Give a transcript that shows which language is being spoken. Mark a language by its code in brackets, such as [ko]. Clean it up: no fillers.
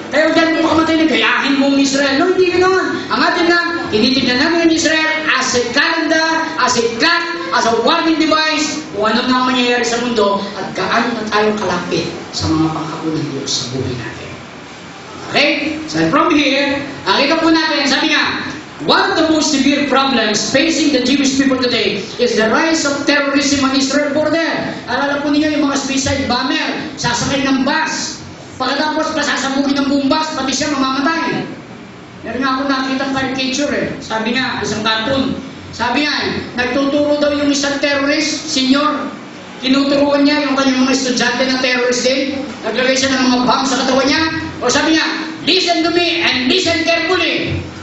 [tl] Kaya huwag dyan mo kamatay na gayahin mo ang Israel. No, hindi ganoon. Ang atin lang, tinitignan namin ang Israel [en] as a calendar, as a clock, as a warning device, [tl] kung ano na ang mangyayari sa mundo at gaano na tayo kalapit sa mga pangako ng Diyos sa buhay natin. Okay? [en] So from here, [tl] nakita po natin, sabi nga, [en] one of the most severe problems facing the Jewish people today is the rise of terrorism on Israel border. [tl] Alala po ninyo yung mga suicide bomber, sasakay ng bus, pagkatapos pasasabugin ng buong bus, pati siya mamamatay. Meron nga ako nakita caricature Sabi nga, isang cartoon, sabi nga nagtuturo daw yung isang terrorist, senior, tinuturuan niya yung kanyang mga estudyante na terrorist din, naglagay siya ng mga bomb sa katawan niya, o sabi niya, [en] listen to me and listen carefully.